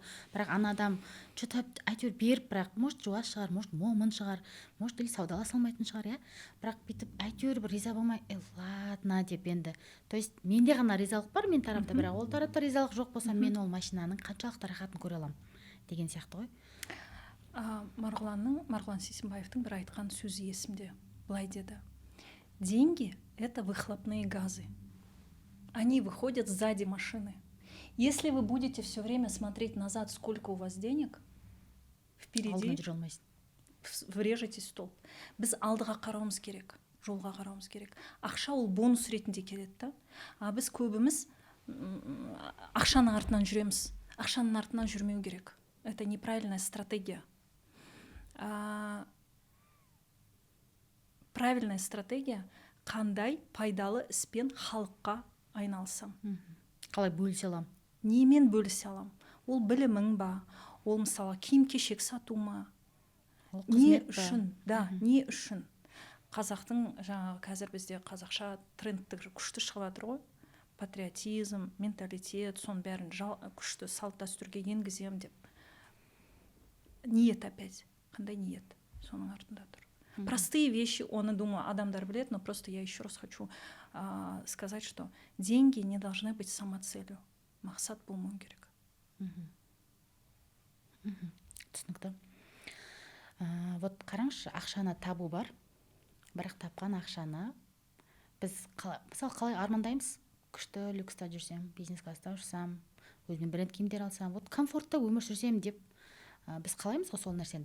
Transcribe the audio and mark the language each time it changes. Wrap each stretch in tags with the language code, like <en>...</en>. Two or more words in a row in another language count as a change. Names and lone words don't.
<kk>Бірақ ана адам что-то әйтеуір беріп, бірақ может жуас шығар, может момын шығар,</kk> <ru>может или</ru> <kk>саудаласа алмайтын шығар, бірақ бүйтіп әйтеуір бір риза болмай, ладно деп енді.</kk> <ru>То есть</ru> <kk>менде ғана ризалық бар мен тарапта, бірақ ол тарапта ризалық жоқ болса, мен ол машинаның қаншалықты рахатын көре аламын деген сияқты ғой. Марғұлан Сейсенбаевтың бір айтқан сөзі есімде. Былай деді:</kk> <ru>деньги — это выхлопные газы. Они выходят сзади машины. Если вы будете все время смотреть назад, сколько у вас денег, впереди врежетесь в столб.</ru> <kk>Біз алдыға қарауымыз керек, жолға қарауымыз керек. Ақша ол бонус ретінде келеді да. Біз көбіміз ақшаның артынан жүреміз. Ақшаның артынан жүрмеу керек.</kk> <ru>Это неправильная стратегия. Правильная стратегия —</ru> <kk>қандай пайдалы іспен халыққа айналсам. Қалай бөлісе алам? Немен бөлісе алам? Ол білімің ба? Ол мысалы киім-кешек сату ма? Не үшін? Да, не үшін? Қазақтың жаңағы қазір бізде қазақша трендтік күшті шығып жатыр ғой. Патриотизм, менталитет, соның бәрін күшті салт дәстүрге енгізем деп. Ниет опять. Қандай ниет? Соның артында тұр.</kk> <ru>Простые вещи, думаю,</ru> <kk>адамдар білет,</kk> <ru>но просто я еще раз хочу сказать, что деньги не должны быть самоцелью.</ru> <kk>Мақсат болмау керек. Түсінікті. Вот қараңызшы, ақшаны табу бар, бірақ тапқан ақшаны біз мысалы қалай армандаймыз? Күшті люкста жүрсем, бизнес класста жүрсем, өзіме бренд киімдер алсам, вот комфортта өмір сүрсем деп біз қалаймыз ғой сол нәрсені.</kk>